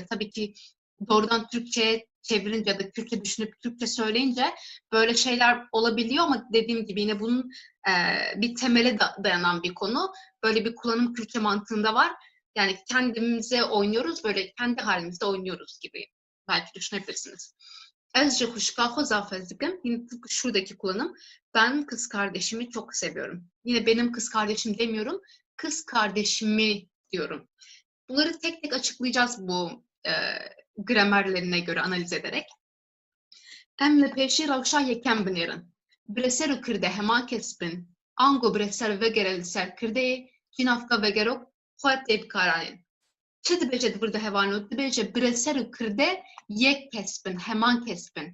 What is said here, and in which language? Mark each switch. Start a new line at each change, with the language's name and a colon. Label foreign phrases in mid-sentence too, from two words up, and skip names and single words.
Turkish: Tabii ki doğrudan Türkçe'ye çevirince ya da Kürtçe düşünüp Türkçe söyleyince böyle şeyler olabiliyor ama dediğim gibi yine bunun bir temele dayanan bir konu. Böyle bir kullanım Kürtçe mantığında var. Yani kendimize oynuyoruz, böyle kendi halimizde oynuyoruz gibi belki düşünebilirsiniz.
Kurdish: Ez ji xuşka xwe zafez dikim.
Turkish: Yine tıpkı şuradaki kullanım. Ben kız kardeşimi çok seviyorum. Yine benim kız kardeşim demiyorum. Kız kardeşimi diyorum. Bunları tek tek açıklayacağız bu gramerlerine göre analiz ederek.
Kurdish: Em li pêşî rewşa yekem binêrin. Bireser û kirde hema kes bin. Ango bireser vegere li ser kirdeyê, cînavka vegerok xwe tê bikaranên. Çi dibêje di vir de hevanû? Dibêje bireser û kirde yek kes bin, heman kes bin.